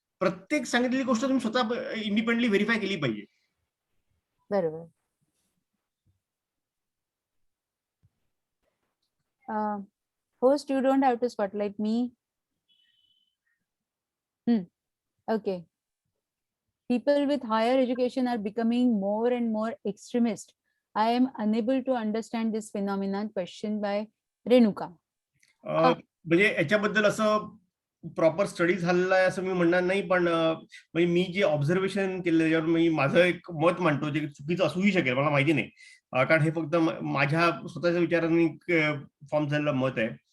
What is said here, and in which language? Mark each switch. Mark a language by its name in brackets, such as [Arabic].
[Marathi] प्रत्येक सांगितलेली गोष्ट तुम्ही स्वतः इंडिपेंडंटली व्हेरीफाय केली पाहिजे. बरोबर. [English] Host, you don't have to spotlight me. Okay. people with higher education are becoming more and more extremist. I am unable to understand this phenomenon. Question by Renuka. [Marathi] म्हणजे याच्याबद्दल असं प्रॉपर स्टडी झालेला आहे असं मी म्हणणार नाही, पण म्हणजे मी जे ऑब्झर्वेशन केलं त्याच्यावर मी माझं एक मत मांडतो, जे चुकीचं असूही शकेल, मला माहिती नाही, कारण हे फक्त माझ्या स्वतःच्या विचारांनी फॉर्म झालेलं मत आहे.